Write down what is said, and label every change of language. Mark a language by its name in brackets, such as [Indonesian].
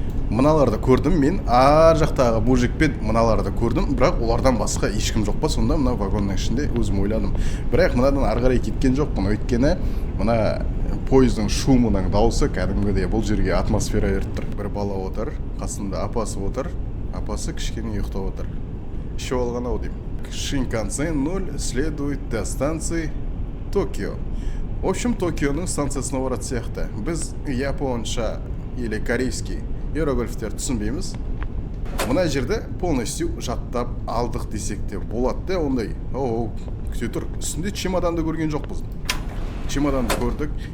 [Kazakh] Мыналарды көрдім мен, ар жақтағы мужикпен мыналарды көрдім, бірақ олардан басқа ешкім жоқ па сонда? Мына вагонның ішінде өзім ойладым. Бірақ мынадан ары қарай кеткен жоқпын, өйткені мына пойыздың шумының дауысы кәдімгідей бұл жерге атмосфера беріп тұр. Бір бала отыр, қасында апасы отыр, апасы кішкене ұйықтап отыр. Ішіп алған ау деймін. [Russian] Шинкансен 0 следует до станции Токио. [Kazakh] В общем, Токионың станциясына баратын сияқты. Біз японша [Russian] или корейский [Kazakh] иероглифтер түсінбейміз. Мына жерде полностью жаттап алдық десек те болады да, ондай. Күте тұр. Үстінде чемоданды көрген жоқпыз. Чемоданды көрдік.